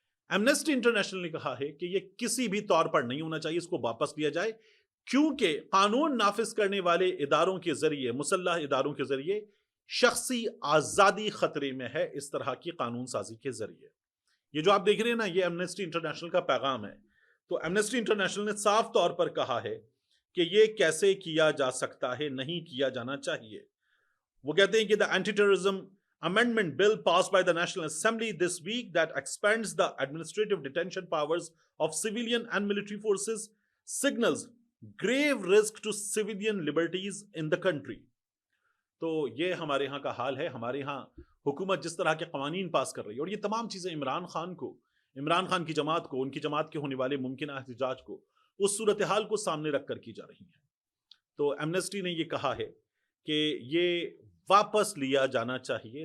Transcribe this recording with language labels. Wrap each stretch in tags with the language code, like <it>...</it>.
<ur>Amnesty international نے کہا ہے کہ یہ کسی بھی طور پر نہیں ہونا چاہیے، اس کو واپس لیا جائے، کیونکہ قانون نافذ کرنے والے اداروں کے ذریعے، مسلح اداروں کے ذریعے شخصی آزادی خطرے میں ہے اس طرح کی قانون سازی کے ذریعے. یہ جو آپ دیکھ رہے ہیں نا، یہ ایمنسٹی انٹرنیشنل کا پیغام ہے. تو ایمنسٹی انٹرنیشنل نے صاف طور پر کہا ہے کہ یہ کیسے کیا جا سکتا ہے، نہیں کیا جانا چاہیے. وہ کہتے ہیں کہ</ur> <en>the anti-terrorism amendment bill passed by the National Assembly this week that expands the administrative detention powers of civilian and military forces signals grave risk to civilian liberties in the country.</en> <ur>تو یہ ہمارے ہاں کا حال ہے. ہمارے ہاں حکومت جس طرح کے قوانین پاس کر رہی ہے، اور یہ تمام چیزیں عمران خان کی جماعت کو، ان کی جماعت کے ہونے والے ممکنہ احتجاج کو، اس صورتحال کو سامنے رکھ کر کی جا رہی ہیں. تو ایمنسٹی نے یہ کہا ہے کہ یہ واپس لیا جانا چاہیے.</ur>